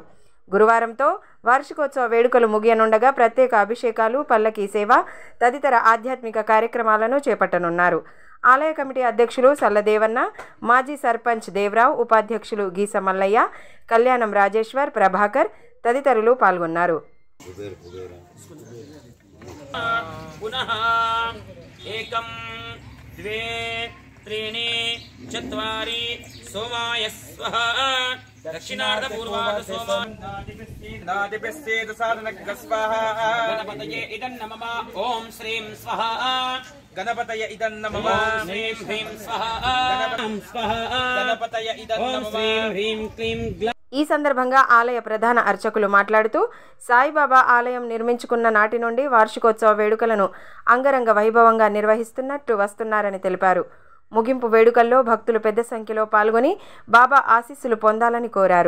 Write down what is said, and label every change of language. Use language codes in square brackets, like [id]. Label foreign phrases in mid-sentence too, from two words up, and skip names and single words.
[te] గురువారంతో వార్షికోత్సవ వేడుకలు ముగియనుండగా ప్రత్యేక అభిషేకాలు, పల్లకీ సేవ తదితర ఆధ్యాత్మిక కార్యక్రమాలను చేపట్టనున్నారు. ఆలయ కమిటీ అధ్యక్షులు సల్లదేవన్న, మాజీ సర్పంచ్ దేవరావు, ఉపాధ్యక్షులు గీస మల్లయ్య, కళ్యాణం రాజేశ్వర్, ప్రభాకర్ తదితరులు పాల్గొన్నారు. [sa] दक्षिणार्ध पूर्वार्ध सोमादिपिस्सेद साधनज्ञ स्वाहा गणपतये इदं नमः ओम श्रीं स्वाहा गणपतये इदं नमः श्रीं ह्रीं स्वाहा गणपतये इदं नमः श्रीं ह्रीं क्लीं ग्ला. [te] ఈ సందర్భంగా ఆలయ ప్రధాన అర్చకులు మాట్లాడుతూ సాయిబాబా ఆలయం నిర్మించుకున్న నాటి నుండి వార్షికోత్సవ వేడుకలను అంగరంగ వైభవంగా నిర్వహిస్తున్నట్టు వస్తున్నారని తెలిపారు. ముగింపు వేడుకల్లో భక్తులు పెద్ద సంఖ్యలో పాల్గొని బాబా ఆశీస్సులు పొందాలని కోరారు.